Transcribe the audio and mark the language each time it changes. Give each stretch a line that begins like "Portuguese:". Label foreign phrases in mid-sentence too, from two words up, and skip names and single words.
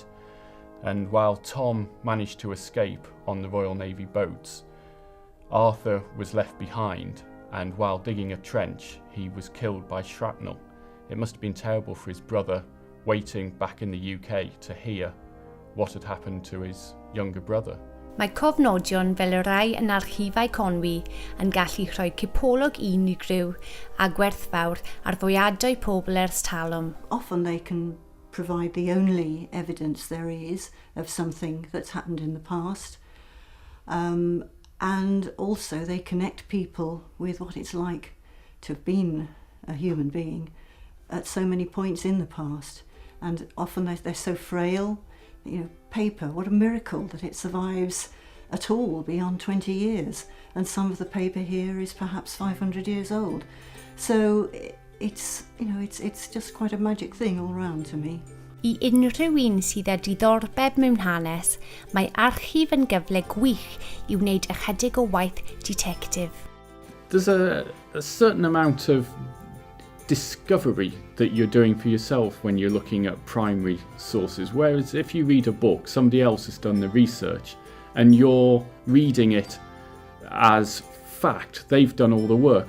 English: And while Tom managed to escape on the Royal Navy boats, Arthur was left behind, and while digging a trench, he was killed by shrapnel. It must have been terrible for his brother, waiting back in the UK to hear what had happened to his younger brother.
Welsh: Mae cofnodion fel y rai yn Archifau Conwy yn gallu rhoi cipolwg unigryw a gwerthfawr ar profiadau pobl ers talwm.
English: Often they can provide the only evidence there is of something that's happened in the past. And also they connect people with what it's like to have been a human being at so many points in the past. And often they're so frail. You know, paper, what a miracle that it survives at all beyond 20 years. And some of the paper here is perhaps 500 years old. So it's just quite a magic thing all round to me.
Welsh: I unrhyw un sydd â diddordeb mewn hanes, mae archif yn gyfle gwych I wneud ychydig o waith detective.
English: There's a certain amount of discovery that you're doing for yourself when you're looking at primary sources, whereas if you read a book, somebody else has done the research and you're reading it as fact, they've done all the work.